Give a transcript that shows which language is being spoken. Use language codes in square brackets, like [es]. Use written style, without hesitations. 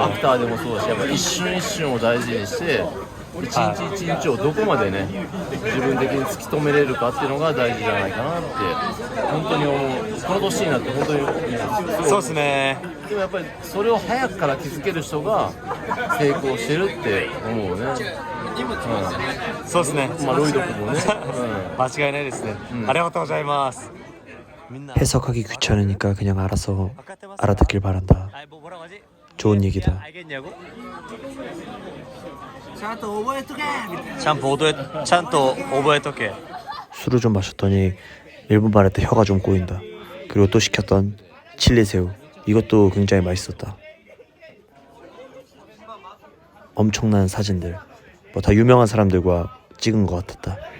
[ja] アクターでもそうだしやっぱ一瞬一瞬を大事にして一日一日をどこまでね自分的に突き止めれるかっていうのが大事じゃないかなって本当に思う。この年になって本当に思う。そうですね。でもやっぱりそれを早くから気づける人が成功してるって思うね。そうですね。まあロイド君もね。間違いないですね。ありがとうございます。 [ko] 해석하기 귀찮으니까 그냥 알아서 알아듣길 바란다. 좋은 얘기다. [ja] ちゃんと覚えとけみたいな。ちゃんと覚えとけ. [ko] 술을 좀 마셨더니 일본 말할 때 혀가 좀 꼬인다. 그리고 또 시켰던 칠리새우. 이것도 굉장히 맛있었다. 엄청난 사진들. 다 유명한 사람들과 찍은 것 같았다.